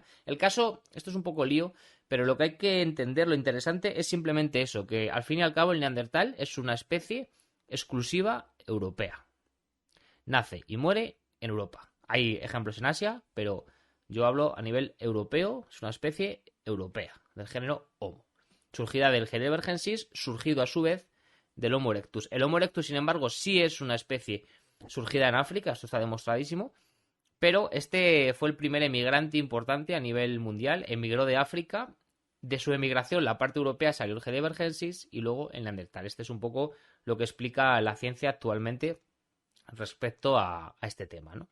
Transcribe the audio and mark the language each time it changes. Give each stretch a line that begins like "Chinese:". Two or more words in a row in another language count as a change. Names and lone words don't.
Spanish: El caso, esto es un poco lío, pero lo que hay que entender, lo interesante, es simplemente eso, que al fin y al cabo el Neandertal es una especie exclusiva europea. Nace y muere en Europa. Hay ejemplos en Asia, pero yo hablo a nivel europeo, es una especie europea, del género Homo. Surgida del heidelbergensis, surgido a su vez del Homo erectus. El Homo erectus, sin embargo, sí es una especie surgida en África, esto está demostradísimo, pero este fue el primer emigrante importante a nivel mundial, emigró de África, de su emigración la parte europea salió el heidelbergensis y luego el Neandertal. Este es un poco lo que explica la ciencia actualmente respecto a este tema, ¿no?